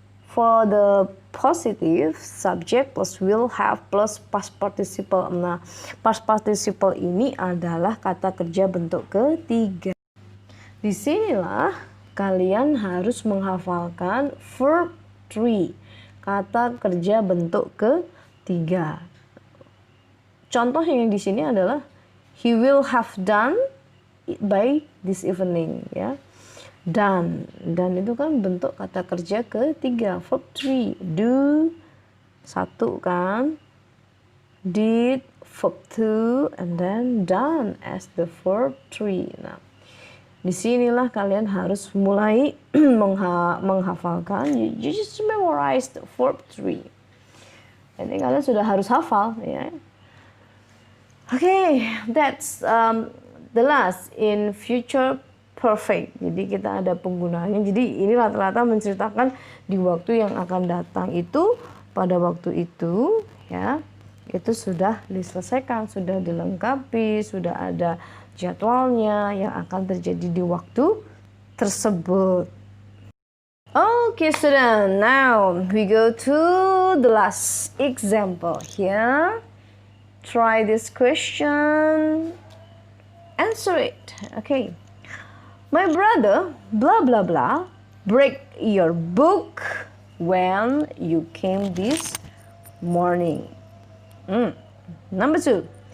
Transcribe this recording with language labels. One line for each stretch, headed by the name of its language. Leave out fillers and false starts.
English: For the positive, subject plus will have plus past participle.
Indonesian: Nah, past participle ini adalah kata kerja bentuk ketiga. Disinilah kalian harus menghafalkan verb 3, kata kerja bentuk ketiga. Contoh yang di sini adalah
English: he will have done by this evening
Indonesian: ya. Dan itu kan bentuk kata kerja ketiga, verb 3.
English: Do 1 kan, did verb 2, and then done as the verb 3.
Indonesian: Nah, disinilah kalian harus mulai menghafalkan.
English: You just memorize the verb 3.
Indonesian: Jadi kalian sudah harus hafal ya.
English: Okay, that's the last in future perfect.
Indonesian: Jadi kita ada penggunaannya. Jadi ini rata-rata menceritakan di waktu yang akan datang itu, pada waktu itu ya, itu sudah diselesaikan, sudah dilengkapi, sudah ada jadwalnya yang akan terjadi di waktu tersebut.
English: Okay, student, now we go to the last example here. Try this question. Answer it. Okay. My brother, blah blah blah, break your book when you came this morning. Number 2.